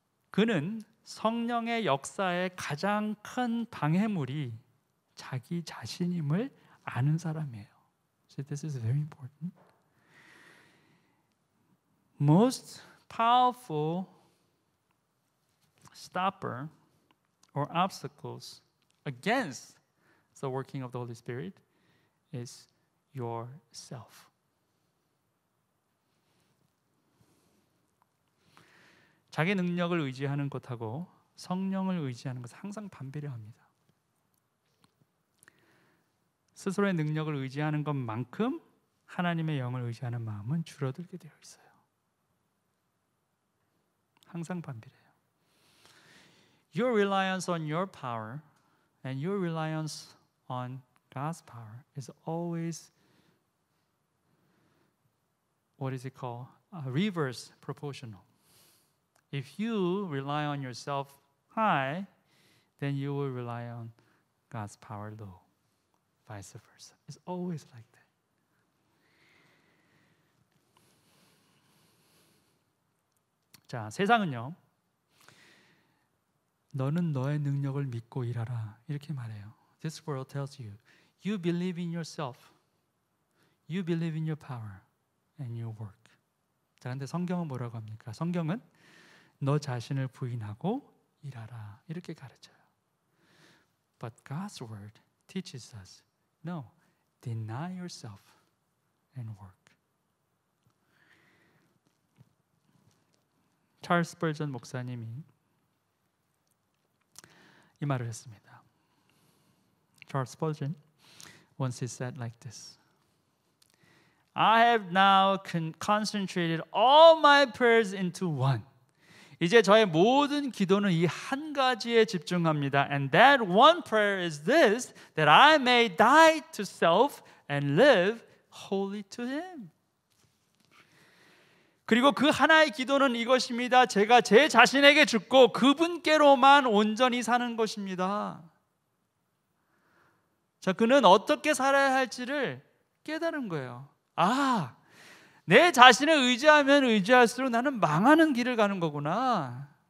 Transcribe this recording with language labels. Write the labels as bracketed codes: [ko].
[ko] 그는 성령의 역사의 가장 큰 방해물이 자기 자신임을 아는 사람이에요. [en] So this is very important. Most powerful stopper or obstacles against the working of the Holy Spirit is yourself. [ko] 자기 능력을 의지하는 것하고 성령을 의지하는 것은 항상 반비례합니다. 스스로의 능력을 의지하는 것만큼 하나님의 영을 의지하는 마음은 줄어들게 되어 있어요. 항상 반비례해요. [en] Your reliance on your power and your reliance on God's power is always what is it called? Reverse proportional. If you rely on yourself high, then you will rely on God's power low. Vice versa. It's always like that. [ko] 자, 세상은요. 너는 너의 능력을 믿고 일하라. 이렇게 말해요. [en] This world tells you, you believe in yourself. You believe in your power and your work. [ko] 자, 근데 성경은 뭐라고 합니까? 성경은 너 자신을 부인하고 일하라. 이렇게 가르쳐요. [en] But God's word teaches us, no, deny yourself and work. [ko] 찰스 스펄전 목사님이 이 말을 했습니다. [en] Charles Spurgeon once he said like this: I have now concentrated all my prayers into one. [ko] 이제 저의 모든 기도는 이 한 가지에 집중합니다. [en] And that one prayer is this, that I may die to self and live wholly to Him. [ko] 그리고 그 하나의 기도는 이것입니다. 제가 제 자신에게 죽고 그분께로만 온전히 사는 것입니다. 자, 그는 어떻게 살아야 할지를 깨달은 거예요. 아, 내 자신을 의지하면 의지할수록 나는 망하는 길을 가는 거구나.